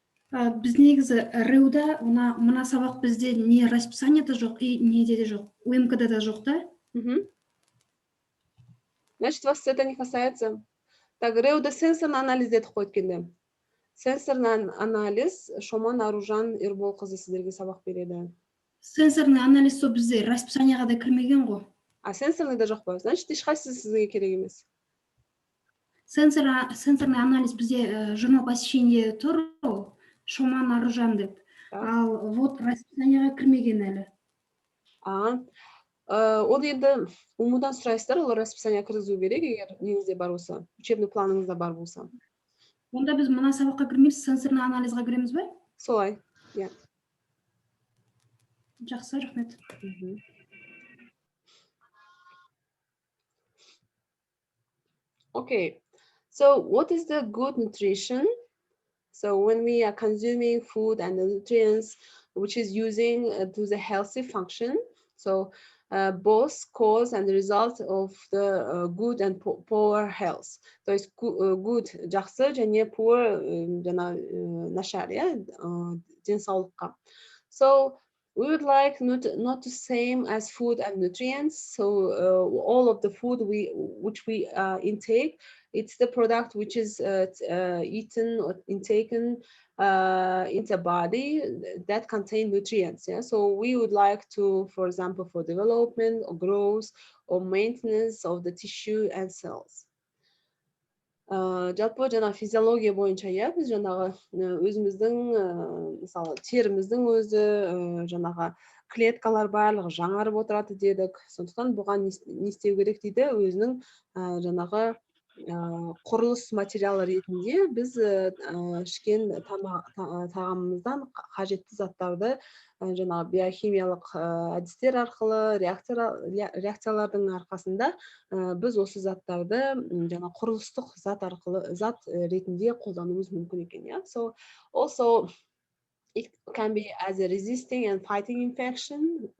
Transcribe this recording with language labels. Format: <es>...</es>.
<kk>Біз негізі РУ-да мына сабақ бізде не расписаниеда жоқ, и неде де жоқ, УМК-да да жоқ, да?</kk> <ru>Значит, вас это не касается.</ru> <kk>Так, РУ-да сенсорный анализ дедік қой өткенде. Сенсорный анализ Шоман Аружан Ербол қызы сіздерге сабақ береді. Сенсорный анализ сол бізде расписанияға да кірмеген ғой. А сенсорный да жоқ па?</kk> <ru>Значит,</ru> <kk>ешқайсысы сізге керек емес. Сенсорный анализ бізде журнал посещение тұр, Шоман Аружан деп. Ал вот расписанияға кірмеген әлі. Ол енді умудан сұрайсыздар, ол расписание кіргізу керек, егер неңізде бар болса, учебный планыңызда бар болса. Онда біз мына сабаққа кірмейміз, сенсорный анализға кіреміз бе? Солай, иә. Жақсы, рахмет.</kk> <en>Okay, so what is the good nutrition? So when we are consuming food and the nutrients which is using to the healthy function, so both cause and the result of the good and poor health.</en> <ru>То есть</ru> <kk>good жақсы және poor жана нашар, денсаулыққа.</kk> <en>So we would like not the same as food and nutrients. So all of the food which we intake, it's the product which is eaten or intaken into body that contain nutrients. Yeah. So we would like to, for example, for development or growth or maintenance of the tissue and cells.</en> <kk>Жалпы жаңа физиология бойынша біз жаңағы өзіміздің мысалы теріміздің өзі жаңағы клеткалар барлығы жаңарып отырады дедік. Сондықтан бұған не істеу керек дейді, өзінің жаңағы құрылыс материалы ретінде біз ішкен тағамымыздан қажетті заттарды жаңағы биохимиялық әдістер арқылы, реакциялардың арқасында біз осы заттарды жаңа құрылыстық зат ретінде қолдануымыз мүмкін екен.</kk> <en>So also it can be as a resisting and fighting infection.</en>